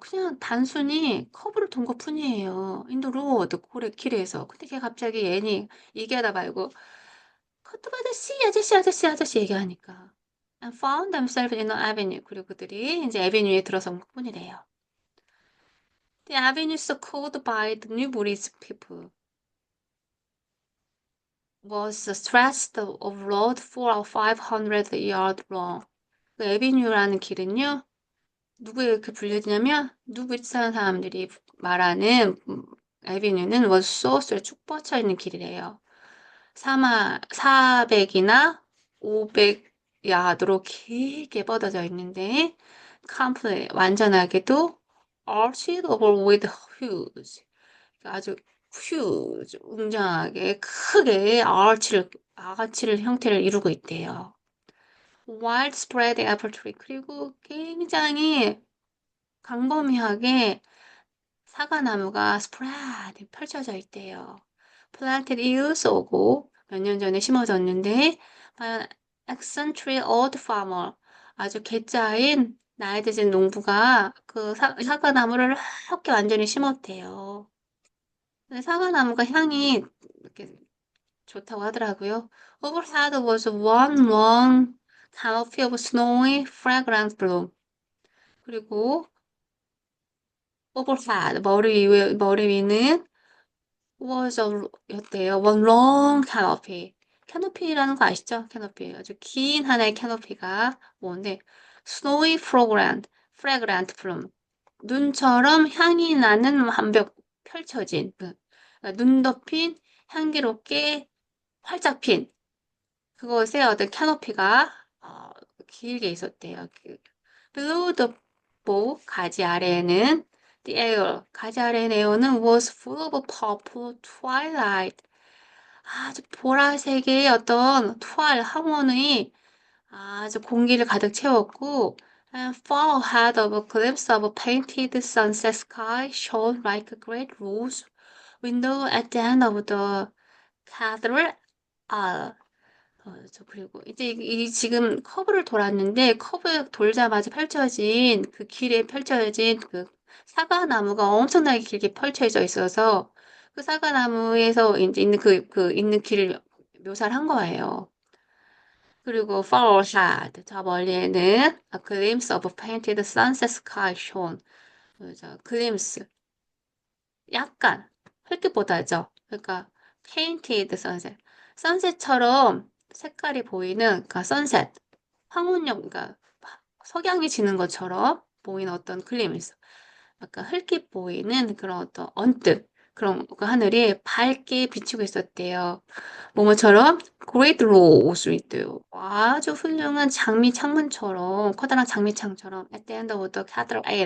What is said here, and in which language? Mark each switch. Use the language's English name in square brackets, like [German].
[Korean] 그냥 단순히 커브를 돈 것뿐이에요. 인도 로드 고래 길에서. 근데 걔 갑자기 애니 얘기하다 말고 커트버 아저씨 아저씨 아저씨 아저씨 얘기하니까 [English] and found themselves in an avenue. [Korean] 그리고 그들이 이제 에비뉴에 들어선 것뿐이래요. [English] The avenue so called by the New Buddhist people was a stretch of road 4 or 500 yards long. [Korean] 그 에비뉴라는 길은요. 누구에 이렇게 불려지냐면 누브리지 사는 사람들이 말하는 에비뉴는 워소스를 쭉 뻗쳐 있는 길이래요. 400이나 500 야드로 길게 뻗어져 있는데 컴플레 완전하게도 [English] arched over with huge [Korean] 아주 huge 웅장하게 크게 아치를 형태를 이루고 있대요. [English] widespread apple tree [Korean] 그리고 굉장히 광범위하게 사과나무가 스프레드 펼쳐져 있대요. [English] Planted years ago [Korean] 몇 년 전에 심어졌는데 [English] by an eccentric old farmer [Korean] 아주 괴짜인 나이 드신 농부가 그 사과나무를 이렇게 완전히 심었대요. 근데 사과나무가 향이 이렇게 좋다고 하더라고요. [English] Overhead was one long canopy of snowy fragrant bloom. [Korean] 그리고 overhead 머리 위는 was 였대요. [English] One long canopy. [Korean] 캐노피라는 거 아시죠? 캐노피. 아주 긴 하나의 캐노피가 뭔데? [English] Snowy fragrant bloom. [Korean] 눈처럼 향이 나는 완벽 펼쳐진 그러니까 눈 덮인 향기롭게 활짝 핀 그것의 어떤 캐노피가 길게 있었대요. [English] Below the bow, [Korean] 가지 아래에는 [English] the air, [Korean] 가지 아래의 에어는 [English] was full of purple twilight. [Korean] 아주 보라색의 어떤 황혼의 아주 공기를 가득 채웠고 [English] and far ahead of a glimpse of a painted sunset sky shone like a great rose window at the end of the cathedral. [Korean] 그리고 이제 지금 커브를 돌았는데 커브 돌자마자 펼쳐진 그 길에 펼쳐진 그 사과나무가 엄청나게 길게 펼쳐져 있어서 그 사과나무에서 이제 있는 길을 묘사를 한 거예요. 그리고 [English] far ahead [Korean] 저 멀리에는 [English] a glimpse of painted sunset sky shone. [Korean] 그래서 glimpse 약간 흙빛보다죠. 그러니까 [English] painted sunset. [Korean] 선셋처럼 색깔이 보이는 그러니까 sunset 황혼역 그러니까 석양이 지는 것처럼 보이는 어떤 글림스. 약간 흙빛 보이는 그런 어떤 언뜻 그런 그 하늘이 밝게 비치고 있었대요. 뭐뭐처럼 Great Rose 있대요. 아주 훌륭한 장미 창문처럼 커다란 장미 창처럼 [English] at the end of the cathedral.